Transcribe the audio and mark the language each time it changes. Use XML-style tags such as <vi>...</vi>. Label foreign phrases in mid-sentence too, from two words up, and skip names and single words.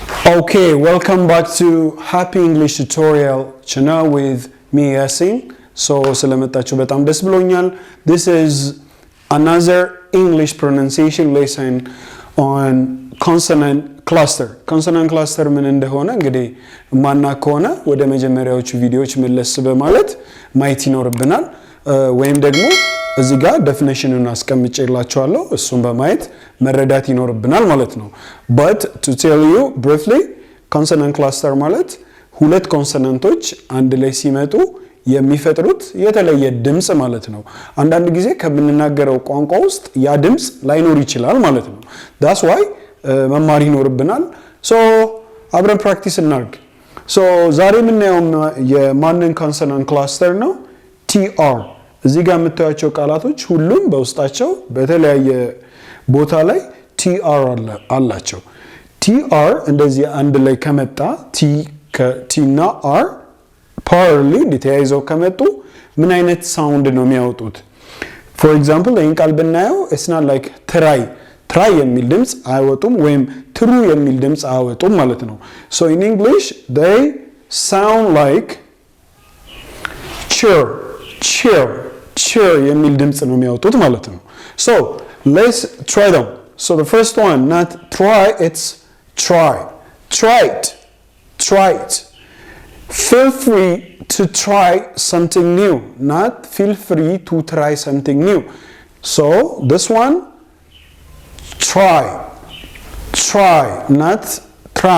<en>Okay, welcome back to Happy English Tutorial channel with me Yasin.</en> <am>So ስለመጣችሁ በጣም ደስ ብሎኛል.</am> <en>This is another English pronunciation lesson on consonant cluster. Consonant cluster</en> <am>ምን እንደሆነ እንግዲህ ማና ከሆነ ወደ መጀመሪያዎቹ ቪዲዮዎች መለስ በማለት ማየት ይኖርብናል ወይም ደግሞ እዚህ ጋር ዴፊኒሽኑን አስቀምጬላችኋለሁ እሱን በማየት መረዳት ይኖርብናል ማለት ነው.</am> <en>But to tell you briefly, consonant cluster</en> <am>ማለት ሁለት ኮንሶናንቶች አንድ ላይ ሲመጡ የሚፈጥሩት የተለየ ድምጽ ማለት ነው. አንዳንድ ጊዜ ከምንናገረው ቋንቋ ውስጥ ያ ድምጽ ላይኖር ይችላል ማለት ነው.</am> <en>That's why</en> <am>መማር ይኖርብናል. So አብረን ፕራክቲስ እናድርግ. So ዛሬ የምናየው የማንን ኮንሶናንት ክላስተር ነው? TR. እዚህ ጋር የምታዩቸው ቃላቶች ሁሉም በውስጣቸው በተለያየ ቦታ ላይ TR አላቸው. TR እንደዚህ አንድ ላይ ከመጣ T እና R parallelly እንዲተያይዘው ከመጡ ምን አይነት ሳውንድ ነው የሚያወጡት?</am> <en>For example</en> <am>ይህን ቃል ብናየው</am> <en>it's not like try</en> <am>የሚል ድምጽ አያወጡም ወይም true የሚል ድምጽ አያወጡም ማለት ነው.</am> <en>So in English they sound like cheer</en> <am>የሚል ድምጽ ነው የሚያወጡት ማለት ነው.</am> <en>So let's try them. So the first one, not try, it's try. Try it. Feel free to try something new, not feel free to try something new. So this one, try, not try.</en>